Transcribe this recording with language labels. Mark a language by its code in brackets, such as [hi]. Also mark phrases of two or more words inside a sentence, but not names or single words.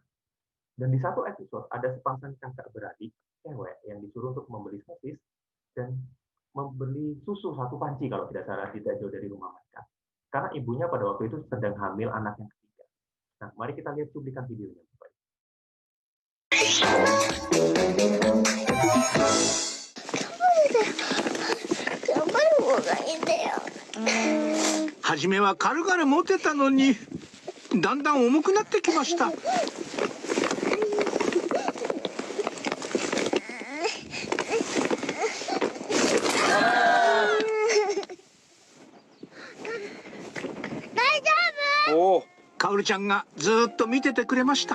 [id] Dan di satu episode, ada sepasang kakak beradik, cewek, yang disuruh untuk membeli sosis dan membeli susu 1 panci, kalau tidak salah, tidak jauh dari rumah mereka. Karena ibunya pada waktu itu sedang hamil anak yang ketiga. Nah, mari kita lihat cuplikan videonya. Bapak. [ja] 初めは軽々持てたのに、だんだん重くなってきました。おお、カオルちゃんがずーっと見ててくれました。